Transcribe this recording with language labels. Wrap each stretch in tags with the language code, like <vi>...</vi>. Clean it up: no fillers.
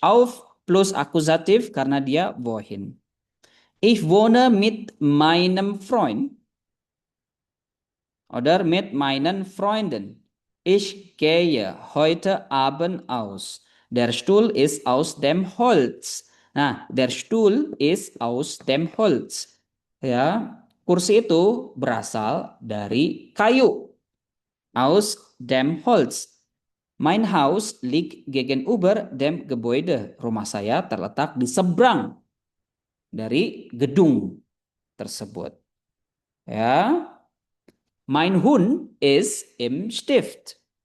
<id>Auf plus akusatif karena dia wohin.</id> <de>Ich wohne mit meinem Freund oder mit meinen Freunden. Ich gehe heute Abend aus. Der Stuhl ist aus dem Holz. Nah, der Stuhl ist aus dem Holz.</de> <id>Ya, kursi itu berasal dari kayu.</id> <de>Aus dem Holz. Mein Haus liegt gegenüber dem Gebäude.</de> <id>Rumah saya terletak di seberang dari gedung tersebut.</id> <de>Ja, mein Hund ist im Stift.</de>